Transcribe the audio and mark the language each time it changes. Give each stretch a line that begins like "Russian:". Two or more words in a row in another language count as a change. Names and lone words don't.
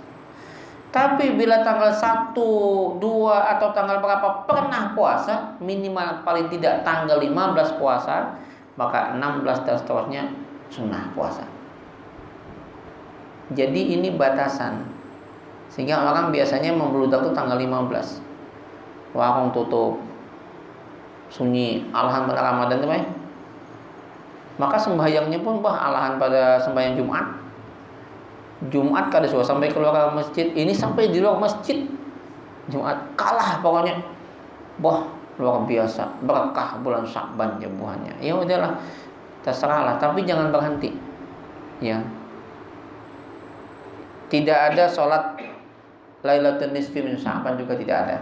Indonesian: Tapi bila tanggal 1, 2 atau tanggal berapa pernah puasa, minimal paling tidak tanggal 15 puasa, maka 16 dan seterusnya sunnah puasa. Jadi ini batasan. Sehingga orang biasanya membludak itu tanggal 15. Warung tutup, sunyi, alahan pada Ramadan itu, maka sembahyangnya pun alahan pada sembahyang Jumat
Banjar: kada suah
Indonesian: sampai keluar masjid. Ini sampai di luar masjid Jumat kalah pokoknya. Luar biasa, berkah bulan Sya'ban ya buahnya. Ya udahlah, terserahlah, tapi jangan berhenti. Ya. Tidak ada sholat Lailatul Nisfi min Sya'ban juga tidak ada.